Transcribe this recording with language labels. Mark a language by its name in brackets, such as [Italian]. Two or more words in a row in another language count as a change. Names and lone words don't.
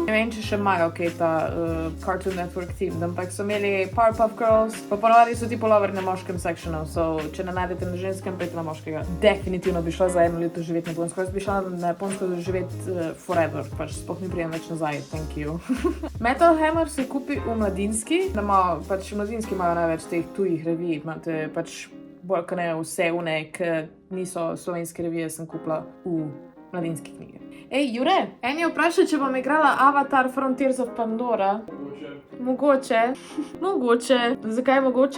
[Slovenian] Ne vem, če še imajo ta Cartoon Network theme, ampak so imeli Powerpuff Girls, pa ponovadi so ti pulloveri na moškem sectionu, so če ne najdete na ženskem, pejte na moškega. Definitivno bi šla za 1 leto živeti na Japonsko, jaz bi šla na Japonsko živeti forever, pač sploh mi prijem več nazaj, [English] thank you. [Slovenian] Metal Hammer se kupi v Mladinski, pač v Mladinski imajo največ teh tujih revij, imate pač bolj kot ne vse une, ki niso slovenske revije, sem kupila v Mladinski knjigi. Ej, Jure, en je vprašal, če bom igrala Avatar Frontiers of Pandora. Mogoče. Mogoče. Zakaj mogoče?